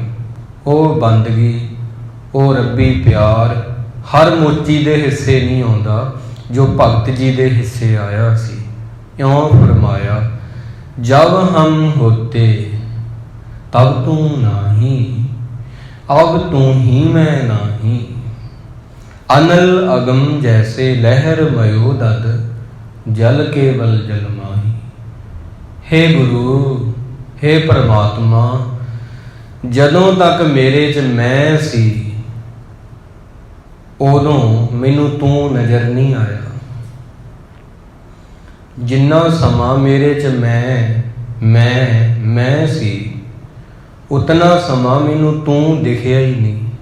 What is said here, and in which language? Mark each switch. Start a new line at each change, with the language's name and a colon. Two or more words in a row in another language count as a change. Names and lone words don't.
Punjabi: ਉਹ ਬੰਦਗੀ, ਉਹ ਰੱਬੀ ਪਿਆਰ ਹਰ ਮੋਚੀ ਦੇ ਹਿੱਸੇ ਨਹੀਂ ਆਉਂਦਾ ਜੋ ਭਗਤ ਜੀ ਦੇ ਹਿੱਸੇ ਆਇਆ ਸੀ। ਇਉਂ ਫਰਮਾਇਆ,
Hindi: जब हम होते तब तू नाहीं, अब तू ही मैं नाहीं। अनल अगम जैसे लहर मयो दद, जल केवल जल माही।
Punjabi: ਹੇ ਗੁਰੂ, ਹੇ ਪਰਮਾਤਮਾ, ਜਦੋਂ ਤੱਕ ਮੇਰੇ 'ਚ ਮੈਂ ਸੀ ਉਦੋਂ ਮੈਨੂੰ ਤੂੰ ਨਜ਼ਰ ਨਹੀਂ ਆਇਆ। ਜਿੰਨਾ ਸਮਾਂ ਮੇਰੇ 'ਚ ਮੈਂ ਸੀ ਉਤਨਾ ਸਮਾਂ ਮੈਨੂੰ ਤੂੰ ਦਿਖਿਆ ਹੀ ਨਹੀਂ।